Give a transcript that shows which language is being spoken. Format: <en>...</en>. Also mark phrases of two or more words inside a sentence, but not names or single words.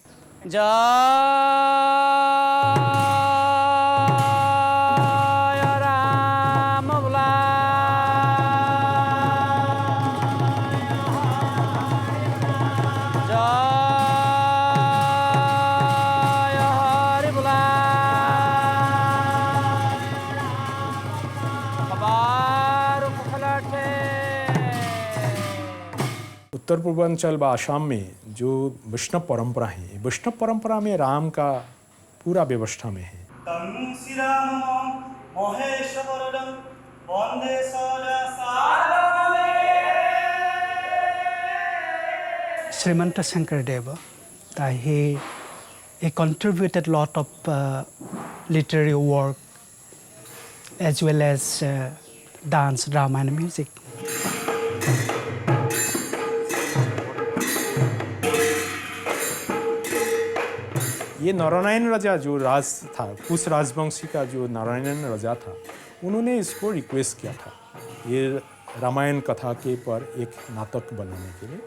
<as>জয় রাম বোলা, জয় হরি বোলা,</as> <hi>खबर पलटे। उत्तर पूर्वांचल व आसाम में जो वैष्णव परंपरा है, वैष्णव परंपरा में राम का पूरा व्यवस्था में है।</hi> <en>Srimanta Shankardev, he contributed a lot of literary work as well as dance, drama and music.</en> <hi>ये नारायण राजा जो राज था, कुश राजवंशी का जो नारायण राजा था, उन्होंने इसको रिक्वेस्ट किया था ये रामायण कथा के पर एक नाटक बनाने के लिए।</hi>